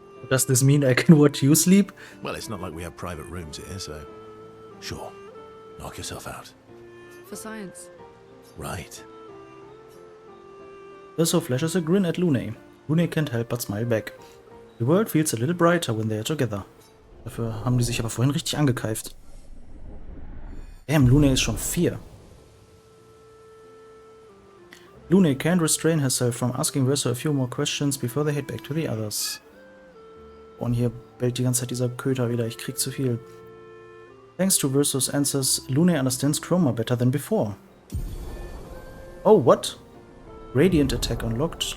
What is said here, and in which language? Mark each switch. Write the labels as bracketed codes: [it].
[en] Does this mean I can watch you sleep? Well, it's not like we have private rooms here, so... Sure. Knock yourself out. For science. Right. Urso flashes a grin at Lune. Lune can't help but smile back. The world feels a little brighter when they are together. [de] Dafür haben die sich aber vorhin richtig angekeift. Damn, Lune ist schon 4. [en] Lune can't restrain herself from asking Urso a few more questions before they head back to the others. [de] Und hier bellt die ganze Zeit dieser Köter wieder. Ich krieg zu viel. [en] Thanks to Urso's answers, Lune understands Chroma better than before. Oh, what? Radiant Attack unlocked.